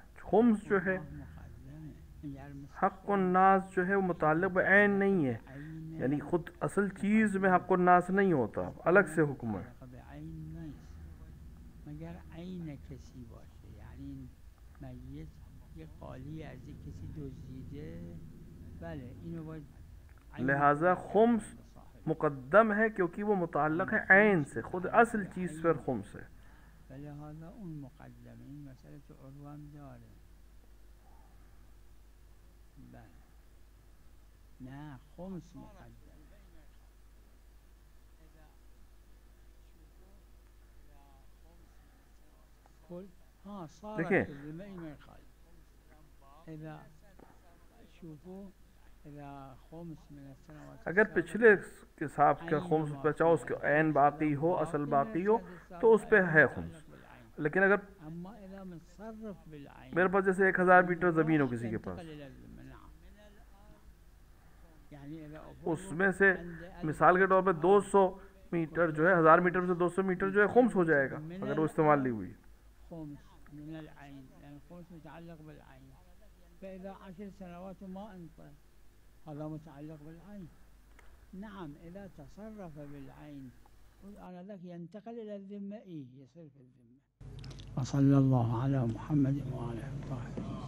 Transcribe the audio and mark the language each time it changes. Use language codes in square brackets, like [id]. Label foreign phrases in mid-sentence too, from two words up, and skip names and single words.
[hi] खुम्स जो है हक़्क़ुन्नास जो है वो मुताल्लिक़ बिऐन नहीं है, यानी खुद असल चीज़ में हक़्क़ुन्नास नहीं होता, अलग से हुक्म है. [fa] مگر عین کسی باشه، یعنی میت یه قالی از کسی دزدیده، بله اینو باید. [hi] लिहाजा खुम्स मुक़द्दम है क्योंकि वो मुताल्लिक़ है ऐन से, खुद असल चीज़ पर खुम्स है. [fa] فلهذا اون مقدمه. این مسئله تو عروه هم داره. بله نه خمس مقدم. [ar] کل ها صارت [hi] देखिए [ar] اذا شوفوا [hi] अगर पिछले के हिसाब का खुम्स बचा उसके ऐन बाकी हो, असल बाकी हो, तो उस पे है खुम्स। लेकिन अगर मेरे पास जैसे 1000 मीटर ज़मीन हो किसी के पास, उसमें से मिसाल के तौर पे 200 मीटर जो है, 1000 मीटर में से 200 मीटर जो है खुम्स हो जाएगा अगर वो इस्तेमाल नहीं हुई। [ar] فإذا 10 سنوات ما انطى هذا متعلق بالعين. نعم إذا تصرف بالعين آنذاك ينتقل إلى الذمة، يصير في الذمة. وصلى الله على محمد وعلى آله.